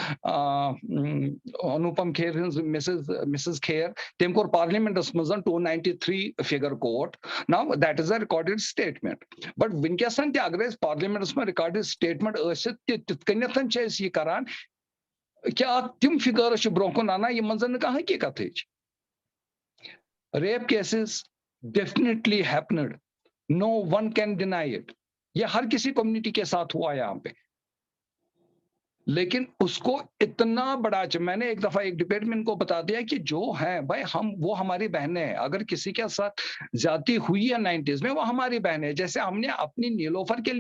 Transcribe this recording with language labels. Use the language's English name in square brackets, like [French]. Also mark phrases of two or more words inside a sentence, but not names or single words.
[Kashmiri] انوپم کھیر ہٕنٛز مسز کھیر تٔمۍ کوٚر پارلِمنٹس منٛز 293 فِگر کوٹ [English] now that is a recorded statement but [Kashmiri] وٕنکیٚس تہِ اگر أسۍ پارلِمنٹس منٛز [English] recorded statement [Kashmiri] ٲسِتھ تہِ تِتھ کٔنیتھ چھِ أسۍ یہِ کران کہِ اکھ تِم فِگٲرٕس چھِ برونٛہہ کُن انان یِمن زن نہٕ کانٛہہ حقیٖقتٕے چھِ [English] rape cases definitely happened. No one can deny it. [Urdu] یہ ہر کسی کمیونٹی کے ساتھ ہوا یہاں پہ لیکن اس کو اتنا بڑا میں نے ایک دفعہ ایک ڈبیٹ میں ان کو بتا دیا کہ جو ہیں بھائی وہ ہماری بہنیں ہیں اگر کسی کے ساتھ زیادتی ہوئی ہے 90s میں وہ ہماری بہن ہے جیسے ہم نے اپنی نیلوفر کے